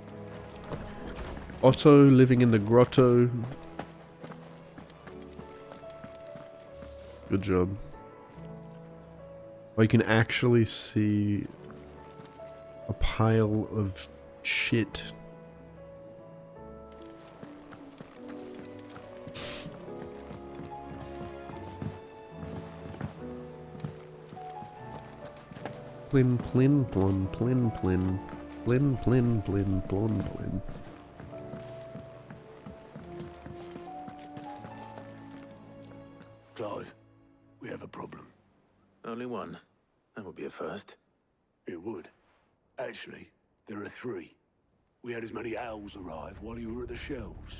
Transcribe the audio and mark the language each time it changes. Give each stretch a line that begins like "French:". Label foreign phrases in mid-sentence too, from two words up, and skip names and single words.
English: Otto living in the grotto. Good job. Well, you can actually see a pile of shit. Plin plin plon plin plin plin plin plin plon plin. Clive, we have a problem. Only one. That would be a first. It would. Actually, there are three. We had as many owls arrive while you were at the shelves.